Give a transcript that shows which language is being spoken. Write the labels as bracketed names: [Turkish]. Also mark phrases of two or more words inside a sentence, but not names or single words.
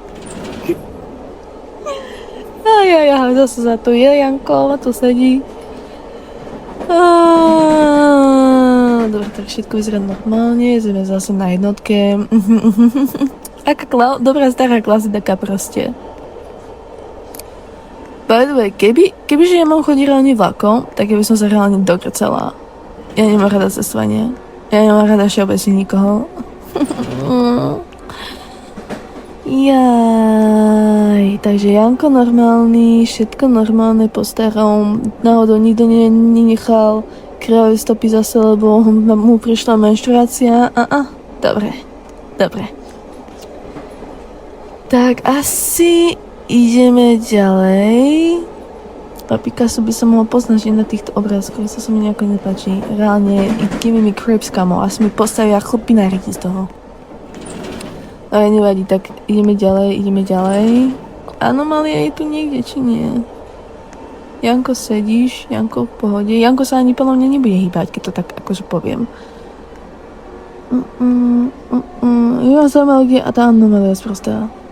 [Slovak] Zase za to je, Janko, tu sedí. Dobre, tak všetko vyzerá normálne, sme zase na jednotke. Aká dobrá stará klasika proste. [English] By the way, [Slovak] kebyže ja mám chodiť reálne vlakom, tak ja by som sa reálne dogrcala. Ja nemám rada cestovanie. Ja nemám rada všeobecne nikoho. Takže Janko normálny, všetko normálne po starom, náhodou nikto nenechal krvavé stopy zase, lebo mu prišla menštruácia. Dobre. Tak asi ideme ďalej. A Picasso by sa mohol poznať na týchto obrázkoch, sa mi nejako nepáči. Reálne, [English] give me crepes, [Slovak] kamo, asi mi postavia chlpináriky z toho. Ale nevadí, tak ideme ďalej. Anomália je tu niekde, či nie? Janko, sedíš? Janko, v pohode? Janko sa ani podľa mňa nebude hýbať, keď to tak akože poviem. Ja zaujímavé, kde a tá anomália sprostá.